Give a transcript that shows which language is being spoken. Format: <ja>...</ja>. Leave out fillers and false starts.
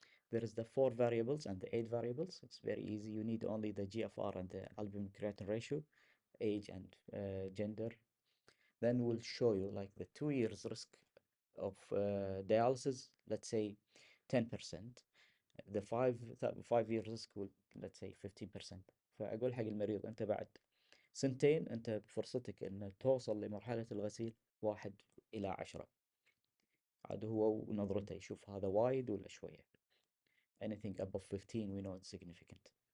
<en>There is the 4 variables and the 8 variables. It's very easy. You need only the GFR and the albumin creatinine ratio, age and gender. Then we'll show you like the 2 years risk of dialysis, let's say 10%. The 5 year risk will let's say 15%.</en> <ar>فأقول حق المريض أنت بعد سنتين أنت فرصتك أن توصل لمرحلة الغسيل 1 إلى 10. عاد هو ونظرته يشوف هذا وايد ولا شوية.</ar> <en>Anything above 15 we know it's significant.</en>